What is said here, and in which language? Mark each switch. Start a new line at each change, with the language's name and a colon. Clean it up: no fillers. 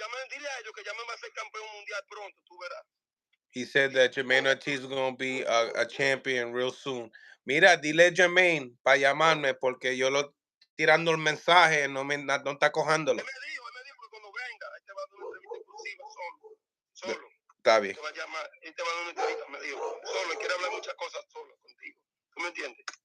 Spanish: Dile a ellos que Jermain va a ser campeón mundial pronto, tú verás.
English: He said that Jermain Ortiz is going to be a champion real soon.
Spanish: Mira, dile Jermain para llamarme porque yo lo tirando el mensaje no está cojándolo. Él me dijo que cuando venga, él te va a dar una entrevista exclusiva solo. Está bien. Te va a llamar, él te va a dar una entrevista, me dijo. Solo, quiere hablar muchas cosas solo contigo. ¿Tú me entiendes?